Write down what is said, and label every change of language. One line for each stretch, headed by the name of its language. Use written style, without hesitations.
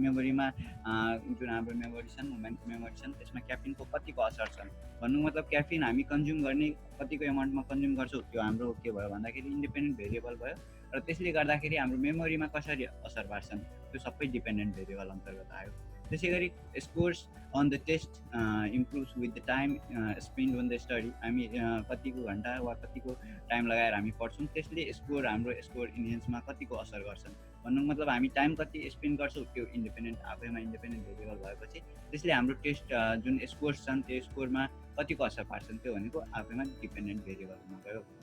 Nepali: मेमोरीमा जुन हाम्रो मेमोरी छन्, मेमोरी छन्, त्यसमा क्याफिनको कतिको असर छ। भन्नुको मतलब क्याफिन हामी कन्ज्युम गर्ने कतिको एमाउन्टमा कन्ज्युम गर्छौँ त्यो हाम्रो के भयो भन्दाखेरि इन्डिपेन्डेन्ट भेरिएबल भयो। र त्यसले गर्दाखेरि हाम्रो मेमोरीमा कसरी असर पार्छन् त्यो सबै डिपेन्डेन्ट भेरिएबल अन्तर्गत आयो।
English: त्यसै गरी scores on the test improves with the time spend on the study.
Nepali: हामी कतिको घन्टा वा कतिको टाइम लगाएर हामी पढ्छौँ त्यसले हाम्रो स्कोर इन्हेन्समा कतिको असर गर्छन्। भन्नुको मतलब हामी टाइम कति स्पेन्ड गर्छौँ त्यो इन्डिपेन्डेन्ट आफैमा इन्डिपेन्डेन्ट भेरिएबल भएपछि त्यसले हाम्रो टेस्ट जुन स्कोर्स छन् त्यो स्कोरमा कतिको असर पार्छन् त्यो भनेको आफैमा डिपेन्डेन्ट भेरिएबल हुन गयो।